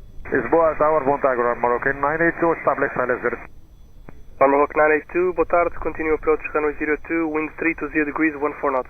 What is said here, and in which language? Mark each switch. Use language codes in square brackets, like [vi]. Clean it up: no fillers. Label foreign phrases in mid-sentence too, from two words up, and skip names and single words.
[en] Lisboa, Tower, [pt] bom tarde, [en] Moroccan 982, establish ILS 0. Moroccan 982, [pt] boa tarde, [en] continue approach runway 02, wind 320 degrees, 14 knots.